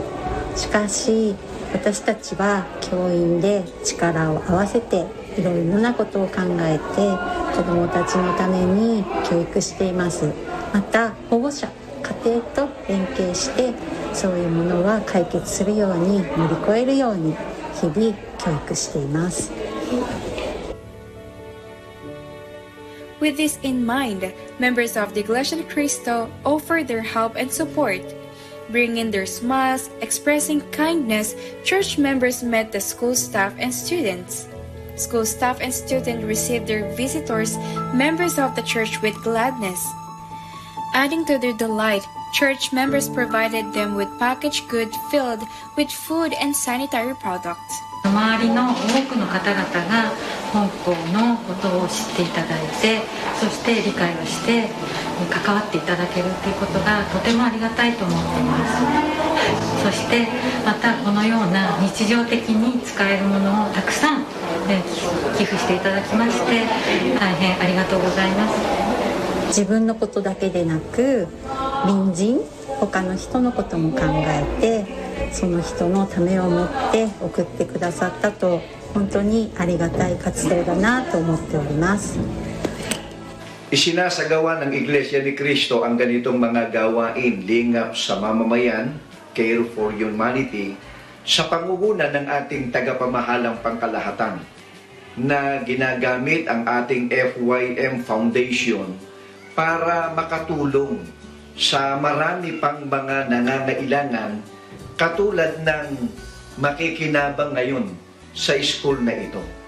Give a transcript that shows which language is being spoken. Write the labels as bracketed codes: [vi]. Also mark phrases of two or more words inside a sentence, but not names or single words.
[ja] しかし私たちは教員で力を合わせていろいろなことを考えて子どもたちのために教育しています。また保護者、家庭と連携してそういうものは解決するように乗り越えるように日々教育しています。 [en] With this in mind, members of the Iglesia ni Cristo offered their help and support. Bringing their smiles, expressing kindness, church members met the school staff and students. School staff and students received their visitors, members of the church, with gladness. Adding to their delight, church members provided them with packaged goods filled with food and sanitary products. [ja] 周りの多くの方々が本校のことを知っていただいて、そして理解をして関わっていただけるということがとてもありがたいと思っています。そしてまたこのような日常的に使えるものをたくさん寄付していただきまして大変ありがとうございます。自分のことだけでなく隣人、他の人のことも考えてその人のためを思って送ってくださったと本当にありがたい活動だなと思っております。 [tl] Isinasagawa ng Iglesia ni Cristo ang ganitong mga gawain lingap sa mamamayan, [en] Care for Humanity, [tl] sa pangunguna ng ating tagapamahalang pangkalahatan na ginagamit ang ating FYM Foundation para makatulong sa marami pang mga nangangailangan katulad ng makikinabang ngayon sa school na ito.